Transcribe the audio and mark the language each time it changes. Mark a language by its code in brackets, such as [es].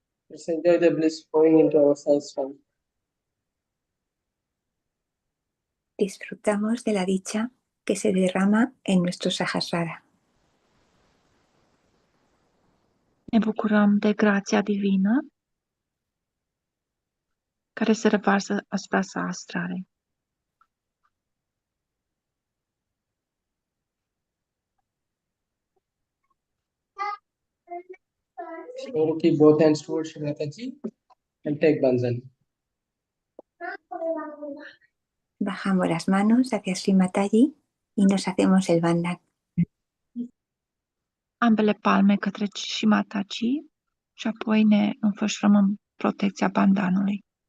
[en] Let's enjoy the bliss flowing into our Sahasrar. [es] Disfrutamos de la dicha que se derrama en nuestro Sahasrar. [ro] Ne bucurăm de grația divină care se revarsă asupra Sahasrarei. [en] Slowly keep both hands towards Shri Mataji and take Bandhan. [es] Bajamos las manos hacia Sri Mataji y nos hacemos el bandhan. [ro] ambele palme către Shimataji și apoi ne înfășurăm în protecția bandanului.